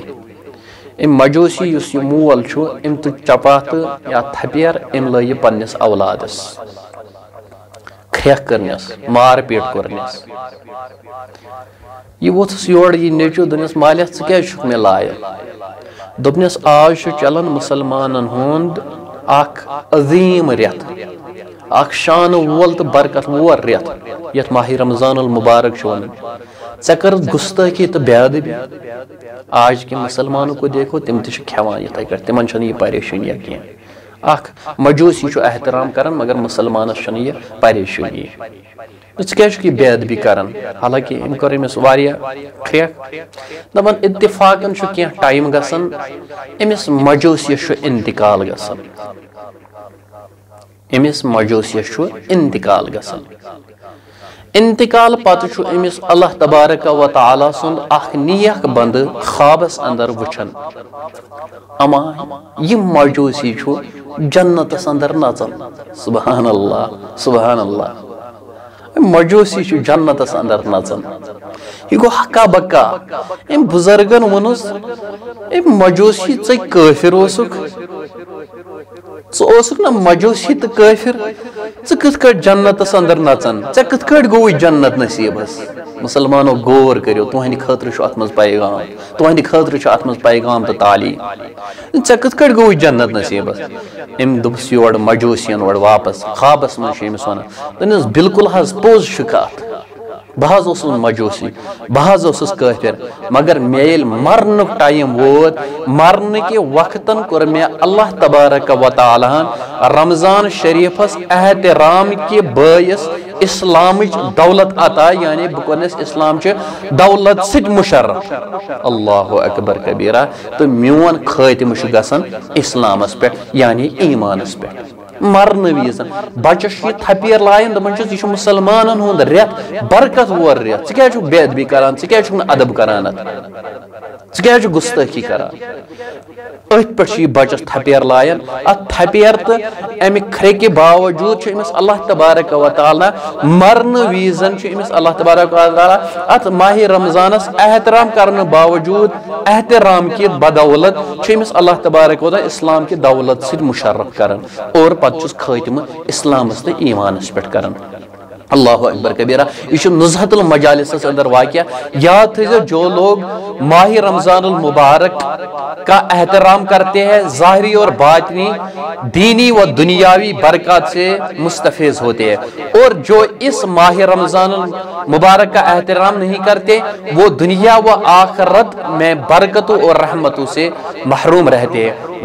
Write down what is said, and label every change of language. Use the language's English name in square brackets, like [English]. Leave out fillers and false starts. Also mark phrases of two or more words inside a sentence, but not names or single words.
[Kashmiri] अम मजूसी यह मोल अम तु चपात या थपेर अम लै पन्निस औलादस ख्रेक करनस मार पीट करनस। यह वोथस योर यह नेचू दोनस मालिया क्या मे लायक दोपनस आज चलान मुसलमानन हुंद अजीम रेत शान वोल तो बरकत वोर रेत यथ माह रमज़ानुल मुबारक वन। ऐ कर गुस्ताखी तो बेअदबी [Urdu] آج کے مسلمانوں کو دیکھو [Kashmiri] तम खेवान इथे कर तिमन यह परेशानी कह मजूसी एहतराम कर मगर मुसलमानस यह परेशानी क्या बेअदबी कर। हालांकि अम कर ख्रेक दपान इत्तिफाकन क्या टाइम गसन अमिस मजूसियस इंतकाल गसन अमिस मजूसियस इंतकाल गसन। इंतकाल पत अमिस [Arabic] الله تبارك وتعالى [Kashmiri] सुंद अख नेक बंद ख्वाबस अंदर वुछन अमा यह मजूसी जन्नतस अंदर नचन। [Arabic] سبحان الله سبحان الله. [Kashmiri] मजूसी जन्नतस अंदर नचन यह गो हक्का बक्का। अम बुजुर्गन वनुस मजूसी ऐ काफिर ना मजूसी तो काफिर कथ जन्नतस अंदर नचन ऐ कथ गो जन्नत नसीबस। [Urdu] مسلمانو غور کرو [Kashmiri] तुहद खतर अत मज पैगाम तुहद खतर अत मज पैगाम तो तालीम ऐ कथ गो जन्नत नसीबस। अम दोपस योर मजूसियन ओर वापस ख्वाबस मज वन दस बिल्कुल हज पोज कत बह मजूसी बह काफिर मगर मे मरन टाइम वोत मरन के वक्तन कोर मे [Arabic] الله تبارك وتعالى [Kashmiri] रमज़ान शरीफस एहतराम के बायस इस्लाम दौलत अता यानी बह कोरनस इस्लाम दौलत सिट मुशर्रफ [Arabic] الله أكبر كبيرا. [Kashmiri] तो मोन खातिम गसन इस्लामस पे यानी ईमानस पे मरन वीज बचस थपेर लायन दपान यह मुसलमान हुंद रेत बरकत वोर रेत क्या बेअदबी करान क्या अदब करान क्या गुस्ताखी करान अथ पे बचस थपेर लायन अत थपेर तो अमि ख्रे के बावजूद अमिस [Arabic] الله تبارك وتعالى [Kashmiri] मरन वीजन अमिस [Arabic] الله تبارك وتعالى [Kashmiri] अत माह रमज़ानस एहतराम करने बावजूद [Urdu] احترام کی بدولت [Kashmiri] अमिस [Arabic] الله تبارك وتعالى [Urdu] اسلام کی دولت سے مشرف [Kashmiri] करन और पत खातिम इस्लामस तो ईमानस पे करन। [Arabic] الله أكبر كبيرا. [Kashmiri] यह नुज़हतुल मजालिस अंदर वाक़या याद थो [Urdu] جو لوگ ماہ رمضان المبارک کا احترام کرتے ہیں ظاہری اور باطنی دینی و دنیاوی برکت سے مستفیض ہوتے ہیں اور جو اس ماہ رمضان المبارک کا احترام نہیں کرتے وہ دنیا و آخرت میں برکتوں اور رحمتوں سے محروم رہتے ہیں.